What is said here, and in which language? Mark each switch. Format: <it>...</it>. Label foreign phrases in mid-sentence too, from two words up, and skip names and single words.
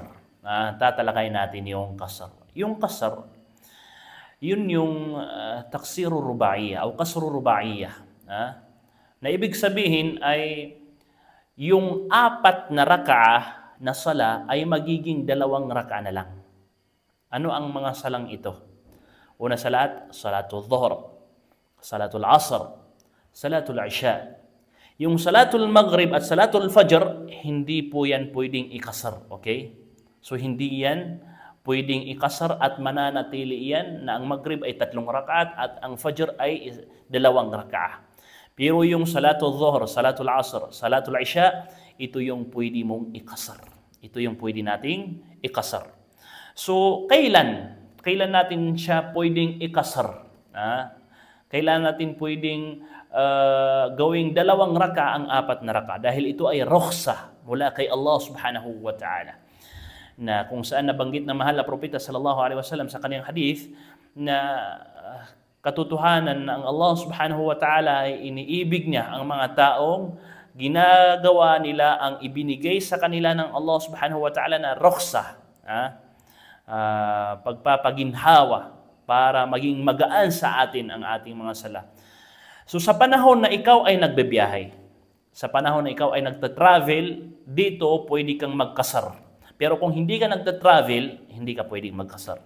<tl>Tatalakay natin yung kasar. Yung kasar, yun yung</tl> <ar>تقصير الرباعية</ar> <tl>o</tl> <ar>قصر الرباعية.</ar> <tl>Na ibig sabihin ay yung 4 na rakaah na sala ay magiging 2 rakaah na lang. Ano ang mga salang ito? Una sa lahat,</tl> <ar>صلاة الظهر، صلاة العصر، صلاة العشاء.</ar> <tl>Yung</tl> <ar>صلاة المغرب</ar> <tl>at</tl> <ar>صلاة الفجر,</ar> <tl>hindi po yan pwedeng ikasar. Okay? So hindi yan pwedeng ikasar at mananatili yan na ang maghrib ay 3 rakaat at ang fajr ay 2 rakaat. Pero yung</tl> <ar>صلاة الظهر، صلاة العصر، صلاة العشاء,</ar> <tl>ito yung pwede mong ikasar. Ito yung pwede nating ikasar. So kailan natin siya pwedeng ikasar? Kailan natin pwedeng gawing 2 raka ang 4 na raka dahil ito ay rukhsah mula kay Allah</tl> <ar>سبحانه وتعالى,</ar> <tl>na kung saan nabanggit na mahal na propeta</tl> <ar>صلى الله عليه وسلم</ar> <tl>sa kanyang hadith na katotohanan ng Allah</tl> <ar>سبحانه وتعالى</ar> <tl>ay iniibig niya ang mga taong ginagawa nila ang ibinigay sa kanila ng Allah</tl> <ar>سبحانه وتعالى</ar> <tl>na rukhsah, pagpapaginhawa para maging magaan sa atin ang ating mga sala. So sa panahon na ikaw ay nagbebiyahe, sa panahon na ikaw ay nagta-travel, dito pwede kang magkasar. Pero kung hindi ka nagta-travel, hindi ka pwedeng magkasar.</tl>